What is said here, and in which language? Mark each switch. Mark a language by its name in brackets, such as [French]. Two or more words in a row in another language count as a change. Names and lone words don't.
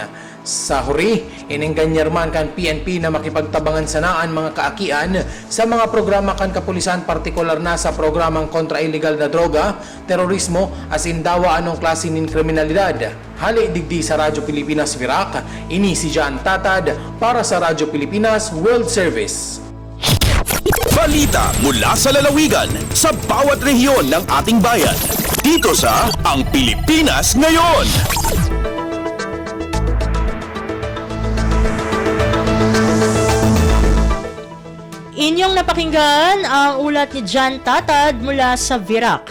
[Bikol] Sa huri, inengganyerman kan PNP na makipagtabangan sanaan mga kaakian sa mga programa kan kapulisan, partikular na sa programang kontra illegal na droga, terorismo, asin dawa anong klase nin kriminalidad. Hali digdi sa Radyo Pilipinas Virac, ini si Jan Tatad para sa Radyo Pilipinas World Service. [Filipino] Balita mula sa lalawigan sa bawat rehiyon ng ating bayan. Dito sa Ang Pilipinas Ngayon. Inyong napakinggan ang ulat ni John Tatad mula sa Virac.